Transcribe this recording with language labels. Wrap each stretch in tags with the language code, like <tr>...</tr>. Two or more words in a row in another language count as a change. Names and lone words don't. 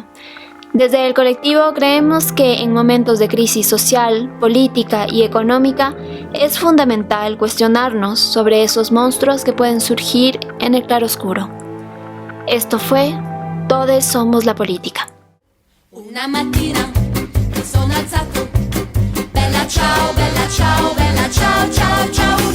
<es>Desde el colectivo creemos que en momentos de crisis social, política y económica es fundamental cuestionarnos sobre esos monstruos que pueden surgir en el claroscuro. Esto fue Todos somos la política.</es> <it>Una mattina mi sono alzato, bella ciao, ciao, ciao, ciao.</it>